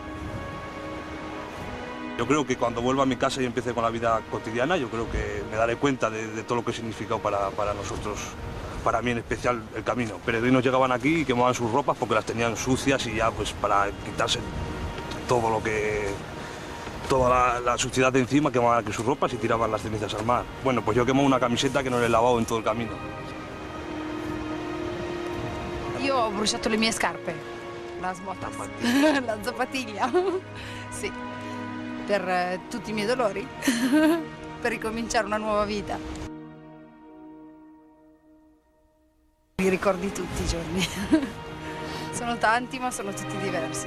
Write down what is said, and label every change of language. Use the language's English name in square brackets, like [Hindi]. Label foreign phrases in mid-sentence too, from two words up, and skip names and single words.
[Spanish] Yo creo que cuando vuelva a mi casa y empiece con la vida cotidiana, yo creo que me daré cuenta de todo lo que ha significado para nosotros, para mí en especial el camino. Peregrinos llegaban aquí y quemaban sus ropas porque las tenían sucias y ya pues para quitarse todo lo que... toda la suciedad de encima, quemaban aquí sus ropas y tiraban las cenizas al mar. Bueno, pues yo quemo una camiseta que non he lavado en todo il camino. [Italian] Io ho bruciato le mie scarpe, la smotas, la zapatiglia, sì, per tutti i miei dolori, per ricominciare una nuova vita. Li ricordi tutti i giorni, sono tanti ma sono tutti diversi.